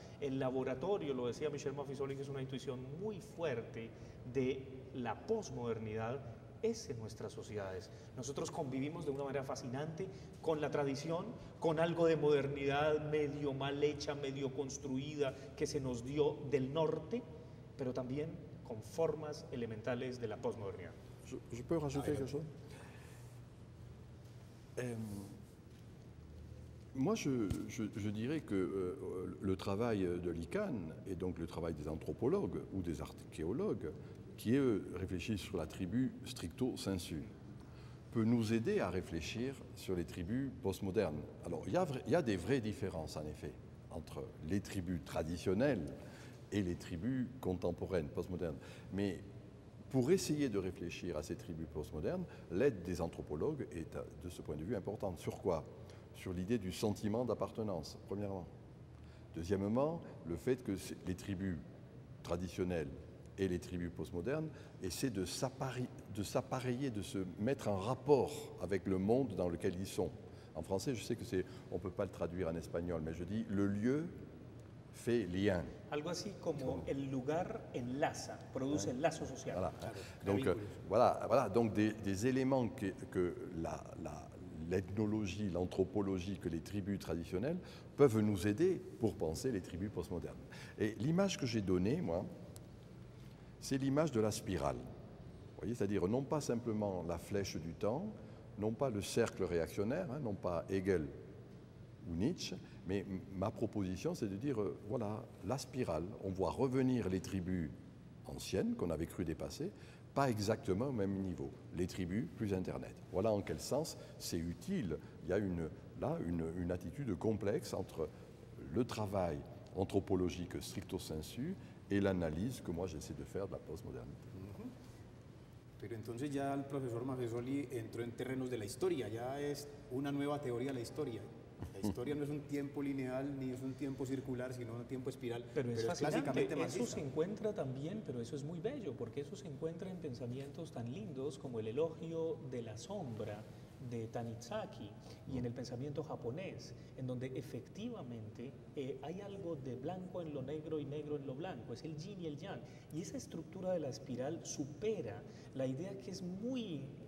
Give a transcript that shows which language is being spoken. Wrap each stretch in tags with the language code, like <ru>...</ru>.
<es>El laboratorio, lo decía Michel Maffesoli, que es una intuición muy fuerte de la posmodernidad, es en nuestras sociedades. Nosotros convivimos de una manera fascinante con la tradición, con algo de modernidad medio mal hecha, medio construida, que se nos dio del norte, pero también con formas elementales de la posmodernidad.</es> <fr>Je peux rajouter quelque chose? Moi, je dirais que le travail de l'ICANN, et donc le travail des anthropologues ou des archéologues, qui eux réfléchissent sur la tribu stricto sensu, peut nous aider à réfléchir sur les tribus postmodernes. Alors, il y a des vraies différences, en effet, entre les tribus traditionnelles et les tribus contemporaines, postmodernes. Mais pour essayer de réfléchir à ces tribus postmodernes, l'aide des anthropologues est, de ce point de vue, importante. Sur quoi? Sur l'idée du sentiment d'appartenance, premièrement. Deuxièmement, le fait que les tribus traditionnelles et les tribus postmodernes, et c'est de s'appareiller, de se mettre en rapport avec le monde dans lequel ils sont. En français, je sais que on ne peut pas le traduire en espagnol, mais je dis le lieu fait lien.</fr> <es>Algo así como el lugar enlaza, produce lazo social.</es> <fr>Voilà. Donc, voilà, donc des éléments que l'ethnologie, l'anthropologie, que les tribus traditionnelles peuvent nous aider pour penser les tribus postmodernes. Et l'image que j'ai donnée, moi, c'est l'image de la spirale. Vous voyez, c'est-à-dire non pas simplement la flèche du temps, non pas le cercle réactionnaire, non pas Hegel ou Nietzsche, mais ma proposition, c'est de dire, voilà, la spirale, on voit revenir les tribus anciennes qu'on avait cru dépasser, pas exactement au même niveau. Les tribus plus Internet. Voilà en quel sens c'est utile. Il y a une attitude complexe entre le travail anthropologique stricto sensu et l'analyse que moi j'essaie de faire de la postmodernité.</fr> <es>Pero entonces ya el profesor Maffesoli entró en terrenos de la historia, ya es una nueva teoría de la historia. La historia no es un tiempo lineal ni es un tiempo circular, sino un tiempo espiral. Pero es clásicamente eso se encuentra también, pero eso es muy bello, porque eso se encuentra en pensamientos tan lindos como el elogio de la sombra de Tanizaki y en el pensamiento japonés, en donde efectivamente hay algo de blanco en lo negro y negro en lo blanco, es el yin y el yang, y esa estructura de la espiral supera la idea que es muy</es>